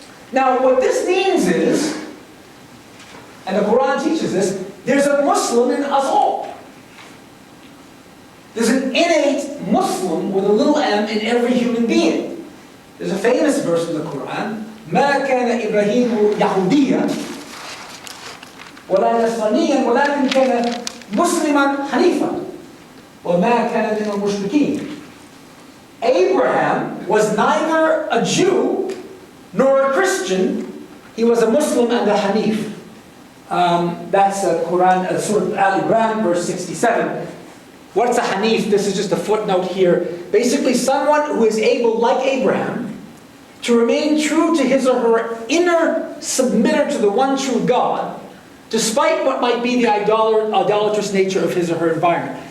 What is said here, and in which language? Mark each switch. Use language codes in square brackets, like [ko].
[en] Now, what this means is, and the Quran teaches this, there's a Muslim in us all. There's an innate Muslim with a little m in every human being. There's a famous verse in the Quran, [ar] مَا كَانَ إِبْرَاهِيمُ يَهُودِيًّا وَلَا نَصْرَانِيًّا وَلَكِنْ كَانَ مُسْلِمًا حَنِيفًا وَمَا كَانَ مِنَ الْمُشْرِكِينَ. [en] Abraham was neither a Jew nor a Christian. He was a Muslim and a Hanif. That's Quran, Surah Al-Imran, verse 67. What's a Hanif? This is just a footnote here. Basically, someone who is able, like Abraham, to remain true to his or her inner submitter to the one true God, despite what might be the idolatrous nature of his or her environment.